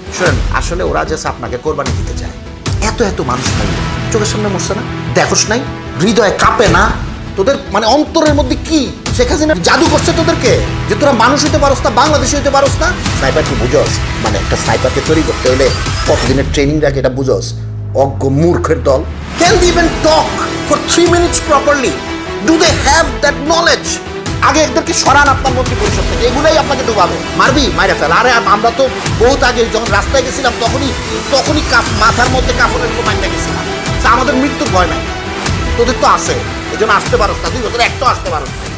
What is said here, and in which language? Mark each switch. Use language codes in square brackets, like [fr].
[bn] শোনেন, আসলে ওরা জাস্ট আপনাকে কোরবানি দিতে চায়। এত মানুষ নাই চোখের সামনে মরছে না, দেখোস নাই? হৃদয়ে কাঁপে না তোদের? মানে অন্তরের মধ্যে কি শেখ হাসিনা জাদু করছে তোদেরকে যে তোরা মানুষ হইতে পারোস না, বাংলাদেশ হইতে পারোস না? স্নাইপার কি বুঝোস? মানে একটা স্নাইপারকে তৈরি করতে হলে কতদিনের ট্রেনিং রাখে এটা বুঝোস? অজ্ঞ মূর্খের দল। [en] Can they even talk for 3 minutes properly? Do they have that knowledge? [bn] আগে এদেরকে সরান আপনার মন্ত্রী পরিষদ থেকে, এগুলাই আপনাকে ডুবাবে। মারবি মাইরে ফেল। আরে আমরা তো বহুত আগে যখন রাস্তায় গেছিলাম তখনই মাথার মধ্যে কাপড়ের মাইন্ডা গেছিলাম। আমাদের মৃত্যুর ভয় নাই, তোদের তো আছে। এই জন্য আসতে পারো না, 2 বছর একটাও আসতে পারো না।